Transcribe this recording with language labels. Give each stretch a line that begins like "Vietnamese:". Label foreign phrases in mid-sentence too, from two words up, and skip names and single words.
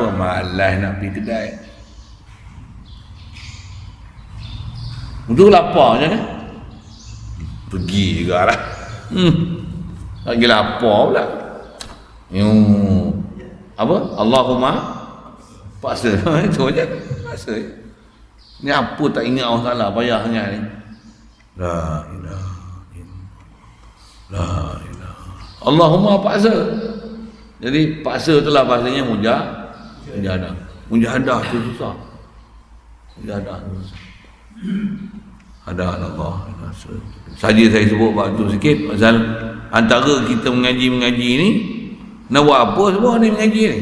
Malay: Malas nak pergi kedai. Untuk lapar macam mana? Pergi juga lah. Lagi lapar pula. Apa? Allahumma paksa. Itu aja. Paksa. Ni apa tak ingat Allah Ta'ala, payah sangat ni.
Arabic: La ilaha illallah. La ilaha.
Malay: Allahumma paksa. Jadi paksa itulah bahasanya mujahadah. Mujahadah tu susah. Mujahadah tu susah. Ada Allah. Saja saya sebut waktu sikit pasal antara kita mengaji ni, nak buat apa semua ni mengaji ni?